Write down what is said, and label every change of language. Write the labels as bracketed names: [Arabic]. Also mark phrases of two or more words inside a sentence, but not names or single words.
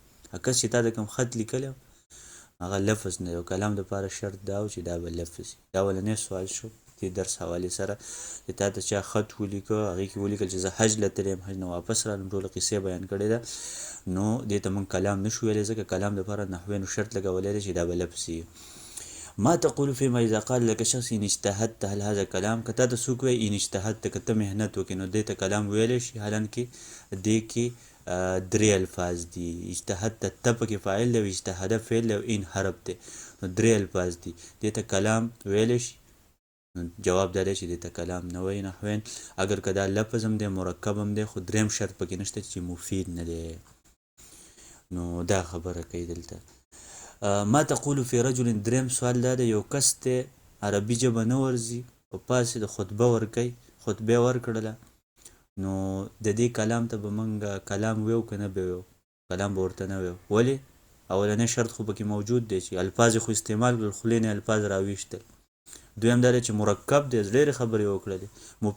[Pashto] کس چې تا ته کوم خط لیکلی هغه لفظ نه دی، او کلام دپاره شرط دا و چې دا به لفظ وي. دا اولنی سوال شو دې درس حوالې سره، چې تا ته چا خط ولیکه، هغې کې ولیکل چې زه حج له تللی یم، حج نه واپس رالم، ټوله قصې بیان کړې ده، نو دې ته موږ کلام نه شو ویلی، ځکه کلام دپاره نحویانو شرط لګولی دی چې دا به لفظ وي. [Arabic] ما تقول فيما اذا قال لك شخص ان اجتهدت هل هذا كلام؟ [Pashto] که تا ته څوک وایي [Arabic] ان اجتهدت، [Pashto] که ته محنت وکړې نو دې ته کلام ویلی شي، حالانکې دې کې درې الفاظ دي. اجتهدت ته پکې فاعل دی، او اجتهده فعل دی، او ان حرف دی، نو درې الفاظ دي، دې ته کلام ویلی شي؟ جواب دا دی چې دې ته کلام نه وایي نحوین. اگر که دا لفظ هم دی، مرکب هم دی، خو دریم شرط پکې نشته چې مفید نه دی. نو دا خبره کوي دلته. [Arabic] ما تقول فی رجل، [Pashto] دریم سوال دا دی، یو کس دی عربي ژبه نه ورځي او پاسې د خطبه ورکوي، خطبه یې ورکړله، نو د دې کلام ته به موږ کلام ویو که نه به ویو؟ کلام به ورته نه ویو. ولې؟ اولنی شرط خو پکې موجود دی چې الفاظ خو استعمال کړل، خولې نه الفاظ راویشتل، دویم دا دی چې مرکب دی، لرې خبرې وکړلې.